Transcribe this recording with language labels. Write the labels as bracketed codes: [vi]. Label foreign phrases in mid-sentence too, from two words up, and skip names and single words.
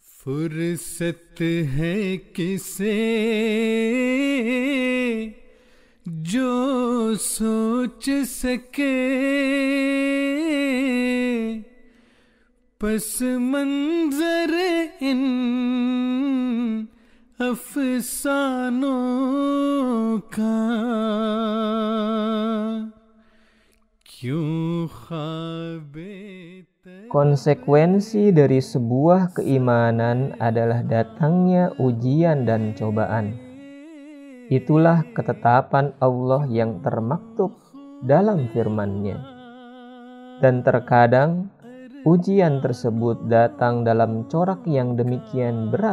[ur] فرصت ہے کسے جو سوچ سکے پس منظر ان افسانوں کا کیوں خوابے. [id] Konsekuensi dari sebuah keimanan adalah datangnya ujian dan cobaan. Itulah ketetapan Allah yang termaktub dalam firman-Nya. Dan terkadang ujian tersebut datang dalam corak yang demikian berat.